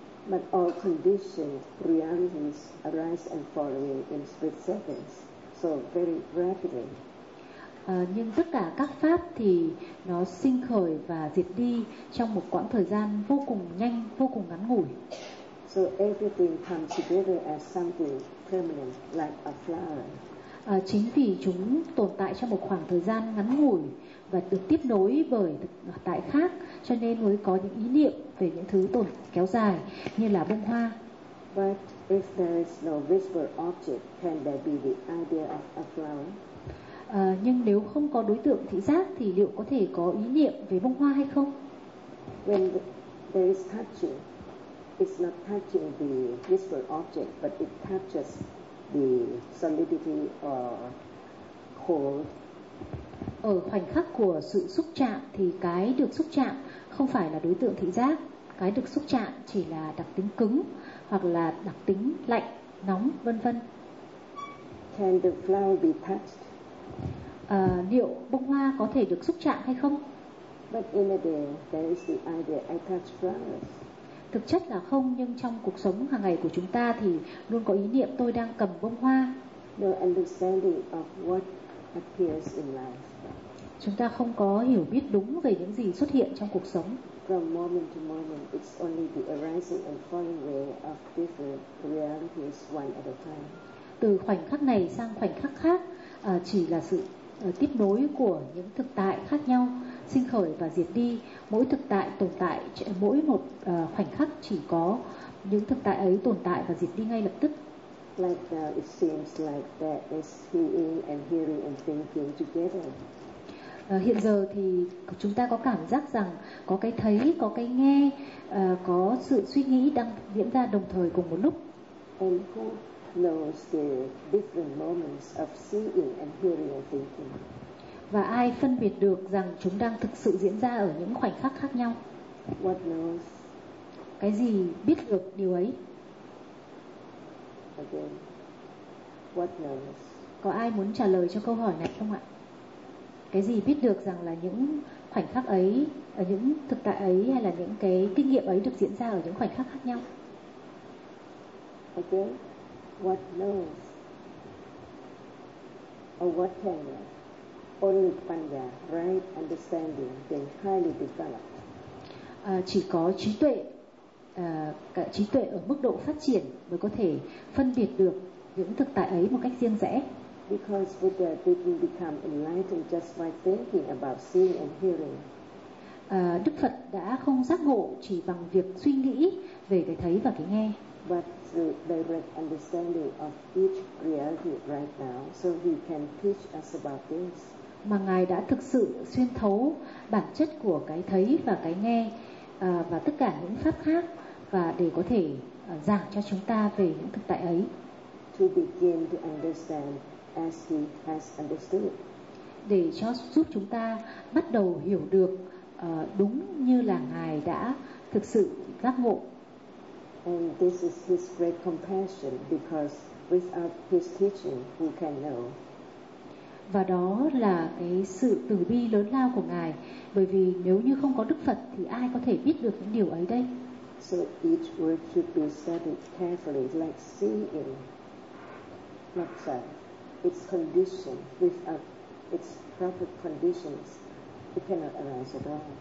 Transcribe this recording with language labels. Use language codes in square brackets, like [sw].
[en] But all conditioned realities arise and fall away in split seconds, so very rapidly. [vi] Nhưng tất cả các pháp thì nó sinh khởi và diệt đi trong một quãng thời gian vô cùng nhanh, vô cùng ngắn ngủi. [en] So everything comes together as something permanent, like a flower. [vi] Chính vì chúng tồn tại trong một khoảng thời gian ngắn ngủi và được tiếp nối bởi thực tại khác, cho nên mới có những ý niệm về những thứ tồn kéo dài như là bông hoa. [en] But if there is no visible object, can there be the idea of a flower? [vi] Nhưng nếu không có đối tượng thị giác thì liệu có thể có ý niệm về bông hoa hay không? [en] When there is touching, it's not touching the visible object, but it touches the solidity or cold. [vi] Ở khoảnh khắc của sự xúc chạm thì cái được xúc chạm không phải là đối tượng thị giác, cái được xúc chạm chỉ là đặc tính cứng hoặc là đặc tính lạnh, nóng, vân vân. [en] Can the flower be touched? [vi] Liệu bông hoa có thể được xúc chạm hay không? [en] But in a day, there is the idea I touch flowers. [vi] Thực chất là không, nhưng trong cuộc sống hàng ngày của chúng ta thì luôn có ý niệm tôi đang cầm bông hoa. [en] No understanding of what appears in life. [vi] Chúng ta không có hiểu biết đúng về những gì xuất hiện trong cuộc sống. [en] from moment to moment, it's only the arising and falling away of different realities one at a time. [vi] Từ khoảnh khắc này sang khoảnh khắc khác, chỉ là sự tiếp nối của những thực tại khác nhau, sinh khởi và diệt đi. Mỗi thực tại tồn tại, mỗi một khoảnh khắc chỉ có những thực tại ấy tồn tại và diệt đi ngay lập tức. [en] Like now it seems like that is seeing and hearing and thinking together. [vi] Hiện giờ thì chúng ta có cảm giác rằng có cái thấy, có cái nghe, có sự suy nghĩ đang diễn ra đồng thời cùng một lúc. [en] And who knows the different moments of seeing and hearing and thinking? [vi] Và ai phân biệt được rằng chúng đang thực sự diễn ra ở những khoảnh khắc khác nhau? [en] What knows? [vi] Cái gì biết được điều ấy? [en] Again, what knows? [vi] Có ai muốn trả lời cho câu hỏi này không ạ? Cái gì biết được rằng là những khoảnh khắc ấy, ở những thực tại ấy hay là những cái kinh nghiệm ấy được diễn ra ở những khoảnh khắc khác nhau? [en] Again, what knows? Or what can know? Only Panya, right understanding, then highly developed. [vi] Chỉ có trí tuệ, cả trí tuệ ở mức độ phát triển mới có thể phân biệt được những thực tại ấy một cách riêng rẽ. [en] Because Buddha didn't become enlightened just by thinking about seeing and hearing. [vi] Đức Phật đã không giác ngộ chỉ bằng việc suy nghĩ về cái thấy và cái nghe. [en] But the direct understanding of each reality right now, so he can teach us about this. [vi] Mà Ngài đã thực sự xuyên thấu bản chất của cái thấy và cái nghe và tất cả những pháp khác và để có thể giảng cho chúng ta về những thực tại ấy. [en] To begin to understand as he has understood. [vi] Để cho giúp chúng ta bắt đầu hiểu được đúng như là Ngài đã thực sự giác ngộ. [en] And this is his great compassion because without his teaching, who can know? [vi] Và đó là cái sự từ bi lớn lao của Ngài, bởi vì nếu như không có Đức Phật thì ai có thể biết được những điều ấy đây. [en] So each word should be studied carefully, like seeing, like its condition, without its proper conditions, it cannot arise at all.